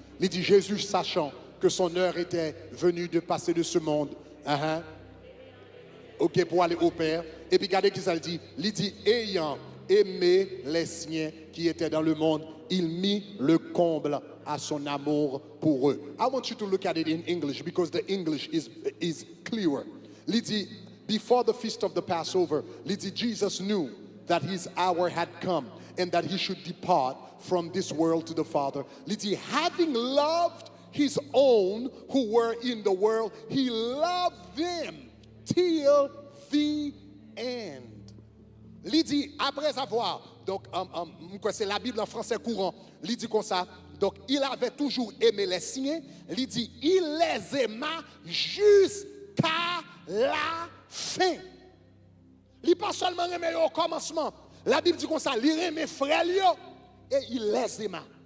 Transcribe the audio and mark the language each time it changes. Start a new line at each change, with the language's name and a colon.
French: Il dit Jésus sachant que son heure était venue de passer de ce monde. Ok, pour aller au Père. Et puis regardez qui ça le dit. Il dit, ayant aimé les siens qui étaient dans le monde, il mit le comble à son amour pour eux.
English: I want you to look at it in English because the English is clearer. Il dit, before the feast of the Passover, il dit, Jesus knew that his hour had come and that he should depart from this world to the Father. Il dit, having loved his own who were in the world, he loved them till the end.
French: Il dit, après avoir, donc c'est la Bible en français courant, il dit comme ça, donc il avait toujours aimé les siens, il dit, il les aima jusqu'à la fin. Il pas seulement aimé au commencement, la Bible dit comme ça, il aimait frère et il les aima.